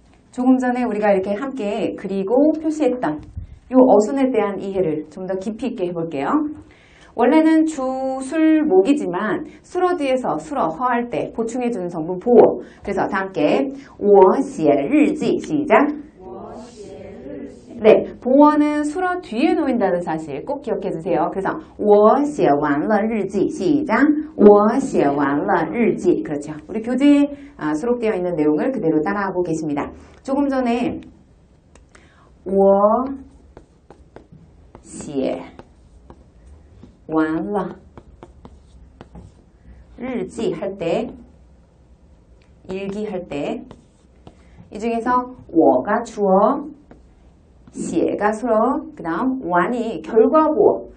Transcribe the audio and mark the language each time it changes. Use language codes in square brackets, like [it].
[ko] 조금 전에 우리가 이렇게 함께 그리고 표시했던 이 어순에 대한 이해를 좀 더 깊이 있게 해볼게요. 원래는 주, 술, 목이지만 수로 뒤에서 수로 허할 때 보충해주는 성분 보어. 그래서 다 함께 [zh] 我写日记 [ko] 시작. 네, 보어는 수로 뒤에 놓인다는 사실 꼭 기억해 주세요. 그래서 [zh] 我写完了日记 [ko] 시작. [zh] 我写完了日记. [ko] 그렇죠. 우리 교재에 수록되어 있는 내용을 그대로 따라하고 계십니다. 조금 전에 [zh] 我写完了日记 [ko] 할 때, 일기 할 때, 이 중에서 我가 주어, 写가 수로, 그 다음 완이 결과보어.